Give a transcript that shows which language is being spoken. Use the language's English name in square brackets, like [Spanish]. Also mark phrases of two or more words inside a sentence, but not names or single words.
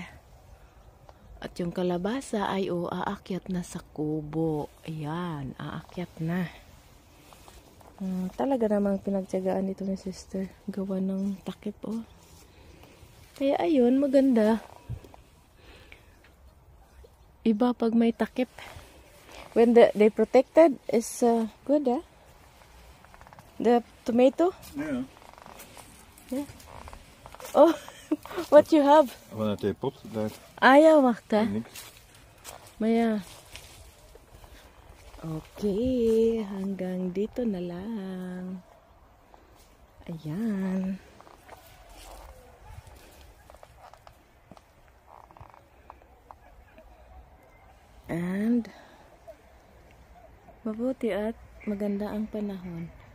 [Filipino] At yung kalabasa ay aakyat na sa kubo. Ayan, aakyat na. Talaga namang pinagtiyagaan dito ni sister. Gawa ng takip oh. Kaya ayun, maganda. Iba pag may takip. [English] When they protected is good ah. The tomato? Yeah. Yeah. Oh, what you have? [Dutch] Vanuit de pot daar. Ah ja, wacht hè. Niks. Maar ja. [Filipino] Okay, hanggang dito na lang. Ayan. And mabuti at maganda ang panahon.